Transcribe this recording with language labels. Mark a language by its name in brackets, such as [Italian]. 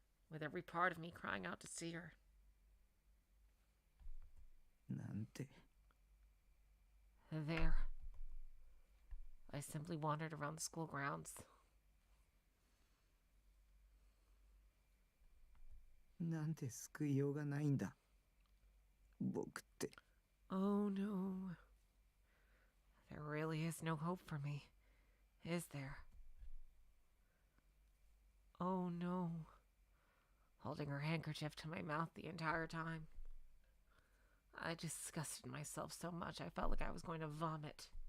[English] With every part of me crying out to see her. [Japanese] なんて [English] There. I simply wandered around the school grounds. [Japanese] なんて救いようがないんだ僕って [English] Oh no. There really is no hope for me, is there? Oh no. Holding her handkerchief to my mouth the entire time. I disgusted myself so much I felt like I was going to vomit.